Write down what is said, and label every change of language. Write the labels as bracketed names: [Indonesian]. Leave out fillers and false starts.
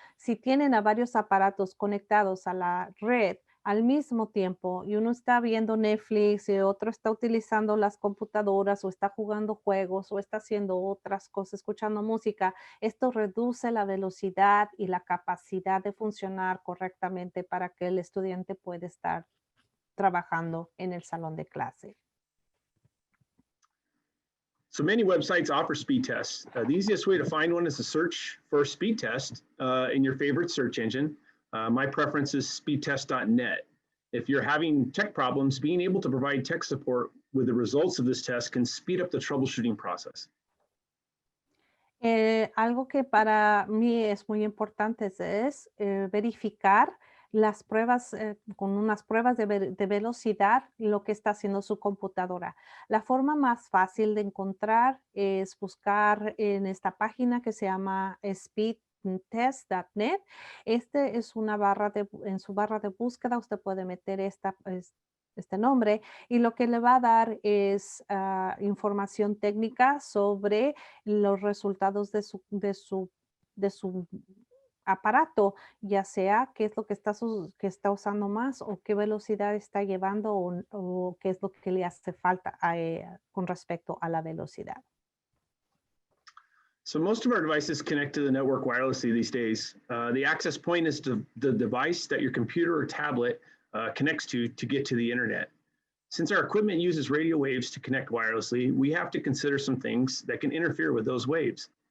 [Spanish] Si tienen a varios aparatos conectados a la red al mismo tiempo y uno está viendo Netflix y otro está utilizando las computadoras o está jugando juegos o está haciendo otras cosas, escuchando música, esto reduce la velocidad y la capacidad de funcionar correctamente para que el estudiante pueda estar trabajando en el salón de clase. [English] So many websites offer speed tests. The easiest way to find one is to search for a speed test in your favorite search engine. My preference is speedtest.net. If you're having tech problems, being able to provide tech support with the results of this test can speed up the troubleshooting process. [Spanish] Algo que para mí es muy importante es verificar las pruebas, con unas pruebas de velocidad, lo que está haciendo su computadora. La forma más fácil de encontrar es buscar en esta página que se llama speedtest.net. Este es una en su barra de búsqueda usted puede meter este nombre y lo que le va a dar es información técnica sobre los resultados de su aparato, ya sea qué es lo que que está usando más o qué velocidad está llevando o qué es lo que le hace falta con respecto a la velocidad. [English] So most of our devices connect to the network wirelessly these days. The access point is the device that your computer or tablet connects to get to the internet. Since our equipment uses radio waves to connect wirelessly, we have to consider some things that can interfere with those waves.